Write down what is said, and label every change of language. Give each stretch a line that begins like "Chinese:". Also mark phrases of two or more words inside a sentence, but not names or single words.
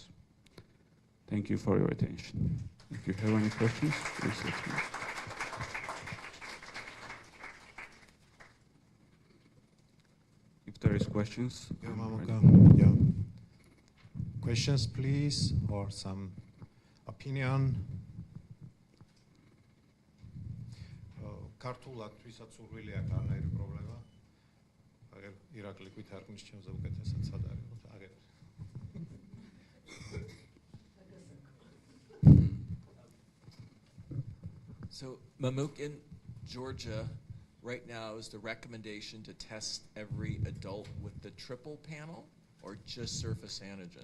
English: Thank you for your attention. If you have any questions, please let me know. If there is questions, yeah. Questions, please, or some opinion.
Georgian: Ქართულად ვისაც სურვილი აქვს არანაირი პრობლემა. აგერ ირაკლი ვითარგმნის ჩემზე უკეთესად სად არის? აგერ.
English: So Mamuk, in Georgia, right now is the recommendation to test every adult with the triple panel or just surface antigen?